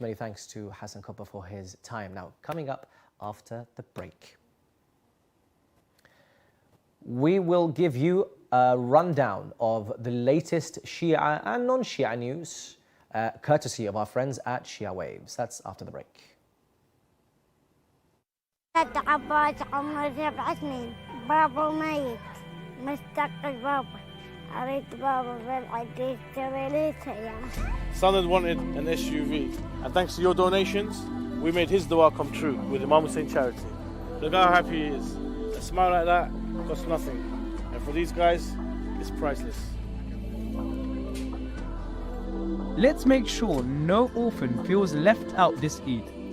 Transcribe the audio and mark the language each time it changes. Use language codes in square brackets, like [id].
[en] Many thanks to Hassan Kubba for his time. Now, coming up after the break, we will give you a rundown of the latest Shia and non-Shia news, courtesy of our friends at Shia Waves. That's after the break. [ar] عباس عمره 7 سنين بابا ميت مستقل بابا أريد بابا بالعيد يشتري لي سيارة. [en] Son had wanted an SUV, and thanks to your donations, we made his dua come true with Imam Hussein charity. Look how happy he is. A smile like that costs nothing, and for these guys, it's priceless. Let's make sure no orphan feels left out this Eid.